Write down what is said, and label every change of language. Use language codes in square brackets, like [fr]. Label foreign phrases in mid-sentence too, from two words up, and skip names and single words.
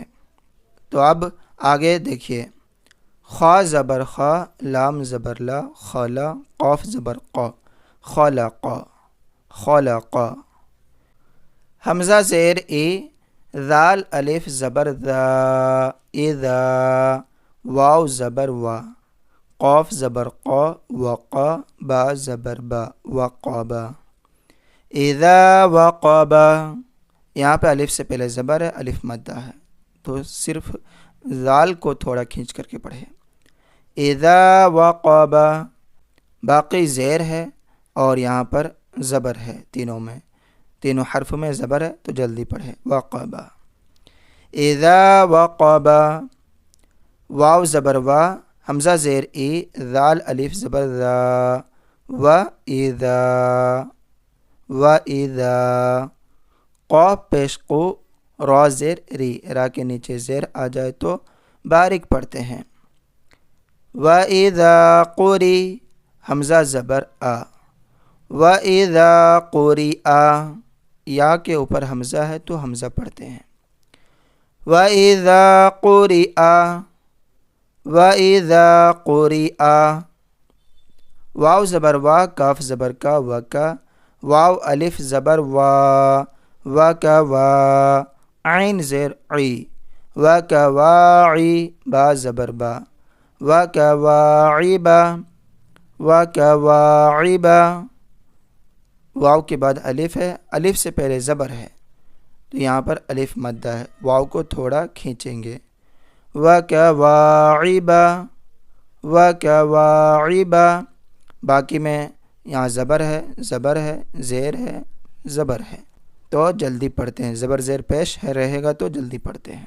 [ur] تو اب آگے دیکھیے، خا زبر خا، لام زبر لا، خالا، قاف زبر قا، خالقا، خالقا۔ حمزہ زیر ای، ذال الف زبر ذا، اذا، واو زبر وا، قاف زبر قا، وقا، با زبر با، وقابا، اذا وقابا۔ یہاں پہ الف سے پہلے زبر ہے، الف مدہ ہے تو صرف ذال کو تھوڑا کھینچ کر کے پڑھے۔ اذا وقابا، باقی زیر ہے اور یہاں پر زبر ہے، تینوں میں، تینوں حرف میں زبر ہے تو جلدی پڑھے۔ وقابا، اذا وقابا، واو زبر وا، حمزہ زیر ای، ذال الف زبر ذا، و اذا، و اذا، قاف پیش قو، را زیر ری، را کے نیچے زیر آ جائے تو باریک پڑھتے ہیں۔ [ar] وَإِذَا قُرِئَ، [ur] حمزہ زبر آ، [ar] وَإِذَا قُرِئَ، [ur] یا کے اوپر حمزہ ہے تو حمزہ پڑھتے ہیں۔ [ar] وَإِذَا قُرِئَ وَإِذَا قُرِئَ [ur] واو زبر وا، کاف زبر کا، و کا، واو الف زبر وا، و کا وا، عین زیر عی، و کا واعی، با زبر با، و کا واعبا، و کا واعبا، واو کے بعد الف ہے، الف سے پہلے زبر ہے تو یہاں پر الف مدہ ہے، واو کو تھوڑا کھینچیں گے، و کا واعبا، و کا واعبا، باقی میں یہاں زبر ہے، زیر ہے، زبر ہے، تو جلدی پڑھتے ہیں، زبر زیر پیش ہے رہے گا تو جلدی پڑھتے ہیں۔